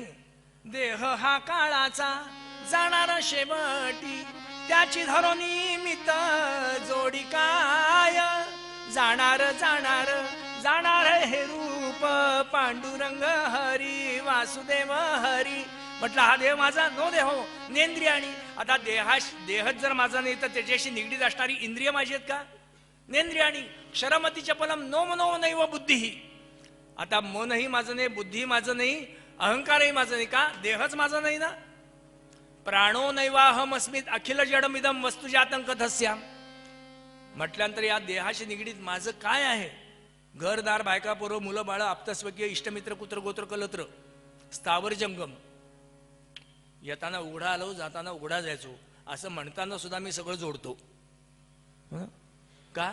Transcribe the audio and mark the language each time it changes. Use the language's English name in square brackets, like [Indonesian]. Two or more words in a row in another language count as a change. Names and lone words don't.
[Marathi] देह हा काळाचा जाणारा शेवटी, त्याची धरोनी मित जोडी काय. जाणार जाणार जाणार हे रूप पांडुरंग हरी वासुदेव हरी. म्हटलं हा देह माझा, [Sanskrit] नो देहो नेंद्रियाणी. [Marathi] आता देहच जर माझा नाही तर त्याच्याशी निगडीत असणारी इंद्रिय माझी आहेत का? नेंद्रियाणी. [Sanskrit] क्षरमती चपलम नो मनो नैव बुद्धी. [Marathi] आता मनही माझं नाही, बुद्धी माझं नाही, अहंकारही माझं नाही. का? देहच माझा नाही ना. [Sanskrit] प्राणो नैवाहम अस्मित अखिल जडमिदम वस्तुजातं कथस्याम. [Marathi] म्हटल्यानंतर या देहाशी निगडीत माझं काय आहे? घरदार, बायका, पोरं, मुलं, बाळ, आप्तस्वकीय, इष्टमित्र, कुत्र, गोत्र, कलत्र, स्थावर जंगम. येताना उघडा आलो, जाताना उघडा जायचो, असं म्हणताना सुद्धा मी सगळं जोडतो. का?